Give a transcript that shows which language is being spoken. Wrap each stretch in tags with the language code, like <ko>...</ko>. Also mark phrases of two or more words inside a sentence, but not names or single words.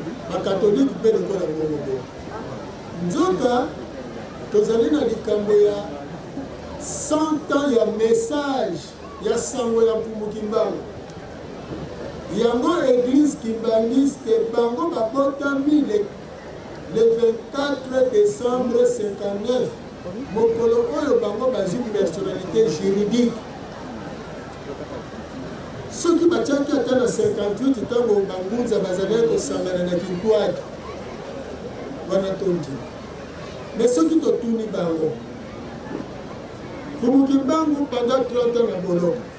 <ln>Bakatolike mpe lokola ngo boye. Nzoka, tozali na likambo ya</ln> <fr>cent ans</fr> <ln>ya message ya sango ya Mfumuki Mbangu. Yango Église Kimbangiste, bango babotami le,</ln> <fr>le vingt-quatre décembre cinquante-neuf.</fr> <ln>Mokolo oyo bango bazwi</ln> <fr>personnalité juridique.</fr> <ln>Soki batiaki ata na cinquante-huit ntango bangunza bazalaki kosangana na Kintwaki, wana tondi. Mais soki totuni bango, Mfumuki Mbangu</ln> <fr>pendant trente ans</fr> <ln>na Boloko.</ln>